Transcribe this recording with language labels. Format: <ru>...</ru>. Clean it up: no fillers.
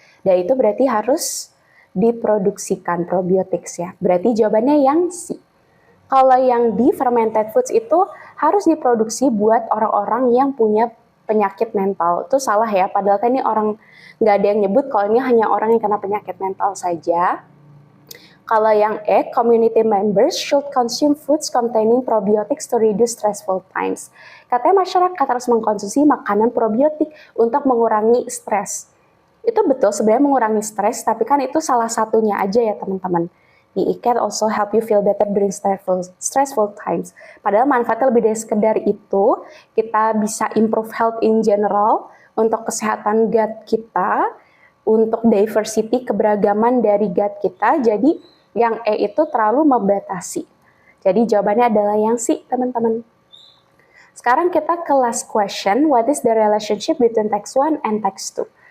<id>Dan itu berarti harus diproduksikan probiotik ya. Berarti jawabannya yang C. Kalau yang di fermented foods itu harus diproduksi buat orang-orang yang punya penyakit mental. Itu salah ya, padahal kan ini orang, nggak ada yang nyebut kalau ini hanya orang yang kena penyakit mental saja. Kalau yang E,</id> <en>community members should consume foods containing probiotics to reduce stressful times.</en> <id>Katanya masyarakat harus mengkonsumsi makanan probiotik untuk mengurangi stres. Itu betul, sebenarnya mengurangi stres, tapi kan itu salah satunya aja ya teman-teman.</id> <en>It can also help you feel better during stressful times.</en> <id>Padahal manfaatnya lebih dari sekedar itu. Kita bisa</id> <en>improve health in general</en> <id>untuk kesehatan gut kita, untuk diversity keberagaman dari gut kita. Jadi yang E itu terlalu membatasi. Jadi jawabannya adalah yang C, teman-teman. Sekarang kita ke last question.</id> <en>What is the relationship between text 1 and text 2?</en>